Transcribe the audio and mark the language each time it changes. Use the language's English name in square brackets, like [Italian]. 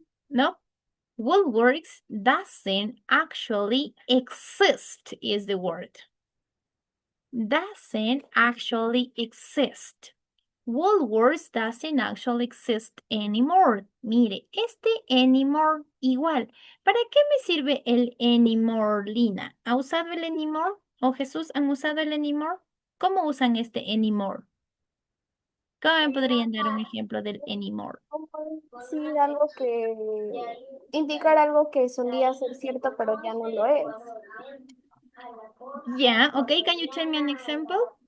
[English] No, Woolworths doesn't actually exist is the word. Doesn't actually exist. Woolworths doesn't actually exist anymore. [Spanish] Mire, este anymore igual. ¿Para qué me sirve el anymore, Lina? ¿Ha usado el anymore? ¿O Jesús han usado el anymore? ¿Cómo usan este anymore? ¿Cómo me podrían dar un ejemplo del anymore? Como decir algo que indicar algo que solía ser cierto, pero ya no lo es. [English] Yeah, okay, can you tell me an example?